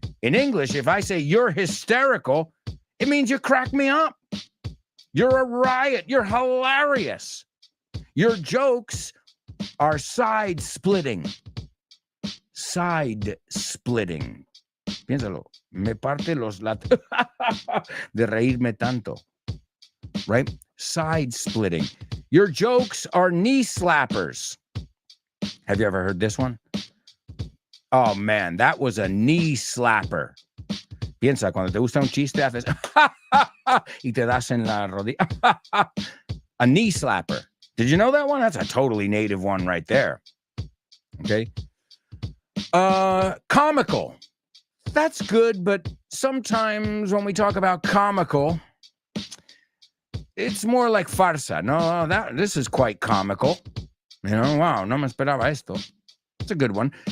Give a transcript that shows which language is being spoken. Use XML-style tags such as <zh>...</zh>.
<en>In English, if I say you're hysterical, it means you crack me up. You're a riot. You're hilarious. Your jokes are side splitting. Side splitting.</en> <es>Piénsalo. Me parte los latos de reírme tanto.</es> <en>Right? Side splitting. Your jokes are knee slappers. Have you ever heard this one? Oh, man, that was a knee slapper.</en> <es>Piensa, cuando te gusta un chiste, haces y te das en la rodilla.</es> <en>A knee slapper. Did you know that one? That's a totally native one right there. Okay. Comical. That's good, but sometimes when we talk about comical, it's more like farsa. No, this is quite comical. You know, wow,</en> <es>no me esperaba esto.</es> <en>It's a good one.</en>